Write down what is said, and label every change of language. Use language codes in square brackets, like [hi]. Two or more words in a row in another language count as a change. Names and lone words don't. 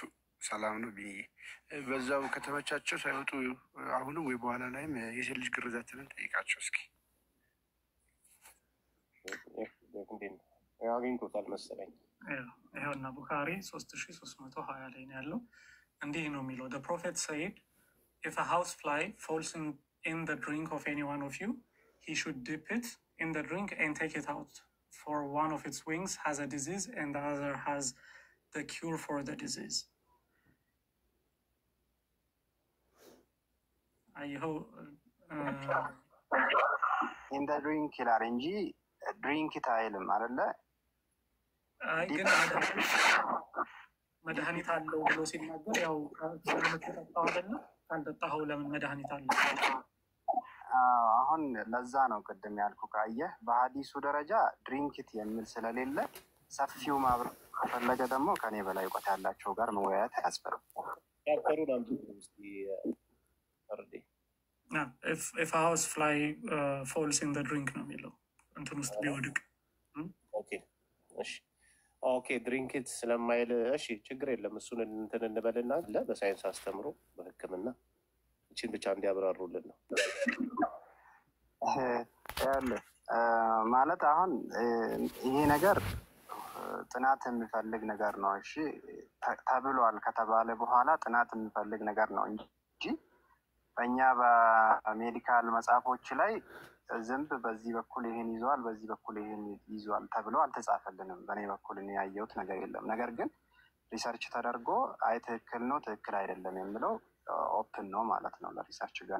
[am] ሰላም ነው ብዬ በዛው ከተመቻቸው ሳይወጡ አሁንም ወይ በኋላ ላይም የሴት ልጅ ግርዛትንን ጠይቃቸው እስኪ። አግኝቶታል መሰለኝ። ይኸውና ቡኻሪ 3320 ላይ ነው ያለው። እንዲህ ነው የሚለው [en] the prophet said if a house fly falls in the drink of any one of you he should dip it in the drink and take it out for one of its wings has a disease and the other has the cure for the disease. [am] ይኸው [en] in the drink [am] ይላል እንጂ ድሪንክ አይልም አይደለ? አይ ግን መድኃኒት አለው ብሎ ሲናገር ያው ስለምትጠጣው አይደለ? ካልጠጣኸው ለምን መድኃኒት አለው? አሁን ለዛ ነው ቅድም ያልኩ። ካየህ በሀዲሱ ደረጃ ድሪንክት የሚል ስለሌለ ሰፊው ማብረ ከፈለገ ደግሞ ከኔ በላይ እውቀት ያላቸው ጋር መወያየት አያስፈልግም። [en] if a house fly falls in the drink [am] ነው የሚለው እንትን ውስጥ ቢወድቅ። ኦኬ ድሪንክት ስለማይል እሺ ችግር የለም። እሱን እንትን እንበልና በሳይንስ አስተምሮ በሕክምና እችን ብቻ እንዲያብራሩልን ነው ማለት። አሁን ይሄ ነገር ጥናት የሚፈልግ ነገር ነው። እሺ ተብሏል ከተባለ በኋላ ጥናት የሚፈልግ ነገር ነው እንጂ በእኛ በሜዲካል መጽሐፎች ላይ ዝንብ በዚህ በኩል ይሄን ይዟል፣ በዚህ በኩል ይሄን ይዟል ተብሎ አልተጻፈልንም። በእኔ በኩል እኔ ያየሁት ነገር የለም። ነገር ግን ሪሰርች ተደርጎ አይ ትክክል ነው ትክክል አይደለም የሚለው ኦፕን ነው ማለት ነው ለሪሰርች ገና።